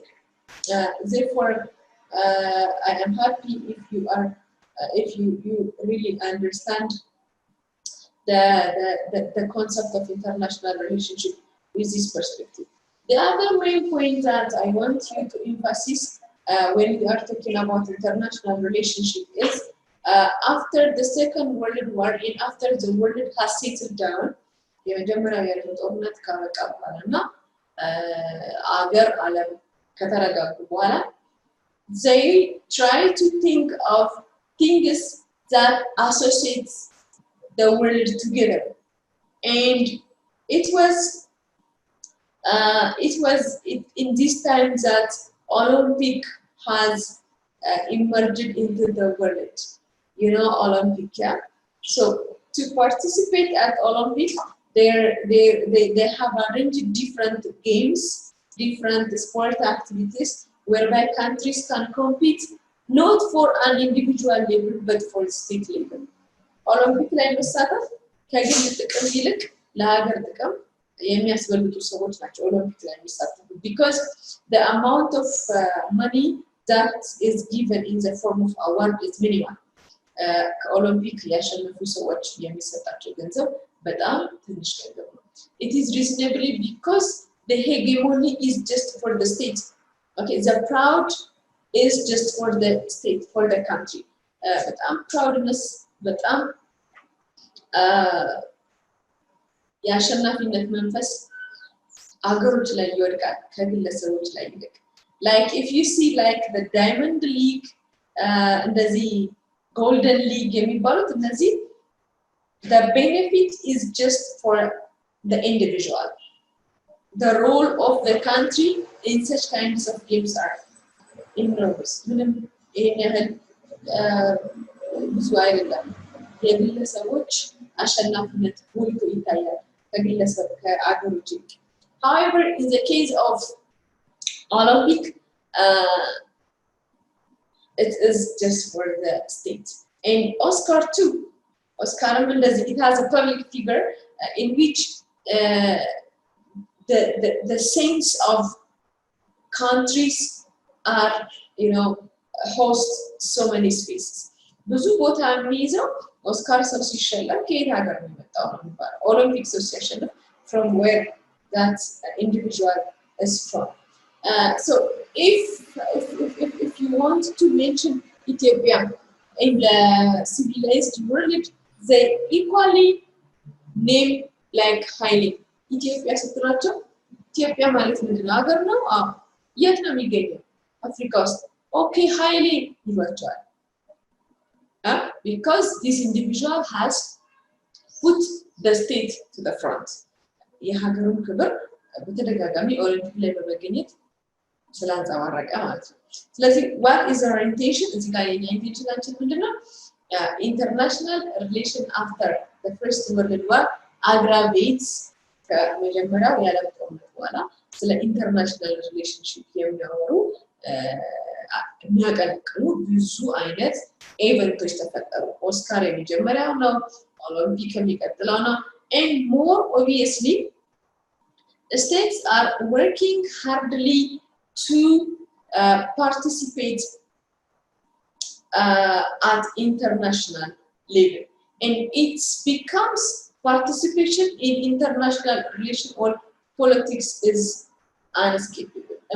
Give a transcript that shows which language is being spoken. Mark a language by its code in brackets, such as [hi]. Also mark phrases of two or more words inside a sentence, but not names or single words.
[en] Therefore, I am happy if you really understand the concept of international relationship with this perspective. The other main point that I want you to emphasize when we are talking about international relationship is after the Second World War and after the world has settled down, [am] የመጀመሪያው የዓለም ጦርነት ካበቃ በኋላና አገር ዓለም ከተረጋጉ በኋላ [en] they try to think of things that associate the world together, and it was in this time that Olympic has emerged into the world. You know Olympic, yeah? So to participate at Olympic, they have arranged different games, different sport activities whereby countries can compete not for an individual level but for state level. Olympic [am] ላይ መሳተፍ ከግል ጥቅም ይልቅ ለሀገር ጥቅም የሚያስበልጡ ሰዎች ናቸው ኦሎምፒክ ላይ የሚሳተፉ [en] because the amount of money that is given in the form of award is minimal. [am] ከኦሎምፒክ ያሸነፉ ሰዎች የሚሰጣቸው ገንዘብ በጣም ትንሽ ገንዘብ ነው. [en] It is reasonably because the hegemony is just for the state. Okay, the proud is just for the state, for the country. [am] በጣም proudness በጣም የአሸናፊነት መንፈስ አገሮች ላይ ይወድቃል ከግለሰቦች ላይ ይልቅ. [en] Like if you see like the Diamond League, [am] እንደዚህ Golden League የሚባሉት እነዚህ [en] the benefit is just for the individual. The role of the country in such kinds of games are enormous. [am] ምንም ይሄን ያህል ብዙ አይደለም. የግለሰቦች አሸናፊነት ጎልቶ ይታያል ከግለሰብ ከአገሮች ይልቅ. [en] However, in the case of Olympic, it is just for the state. And Oscar too. Oscar Mendes, it has a public figure in which the sense of countries are, host so many spaces. [am] ብዙ ቦታ የሚይዘው ኦስካር ሰው ሲሸለም ከየት ሀገር ነው የመጣው ነው የሚባለው. ኦሎምፒክ ሰው ሲሸለም [en] from where that individual is from. So if you want to mention Ethiopia in the civilized world, they equally name like highly. [am] Ethiopia ስትላቸው ኢትዮጵያ ማለት ምንድነው ሀገር ነው? የት ነው የሚገኘው? አፍሪካ ውስጥ. [en] Okay, highly [am] ይሏቸዋል. [en] Because this individual has put the state to the front. [am] የሀገሩን ክብር በተደጋጋሚ ኦሎምፒክ ላይ በመገኘት ስላንጸባረቀ ማለት ነው. [en] ስለዚህ what is our intention? [am] እዚህ ጋር የኛ ኢንቴንሽናችን ምንድነው? [en] International relation after the First World War aggravates [am] ከመጀመሪያው የዓለም ጦርነት በኋላ ስለ [en] international relationship [am] የሚያወሩ የሚያቀነቅኑ ብዙ አይነት ኢቨንቶች ተፈጠሩ. ኦስካር የመጀመሪያው ነው. ኦሎምፒክ የሚቀጥለው ነው. [en] And more obviously, states are working hardly to participate at international level. And it becomes participation in international relation or politics is unescapable.